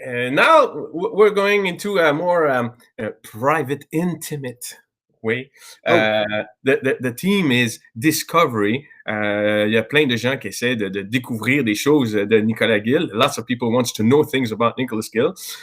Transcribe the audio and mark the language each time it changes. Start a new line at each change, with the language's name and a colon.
English: Now we're going into a more private, intimate way. The theme is discovery.
French: Il y a plein de gens qui essaient de découvrir des choses de Nicolas Gill.
English: Lots of people want to know things about Nicolas Gill.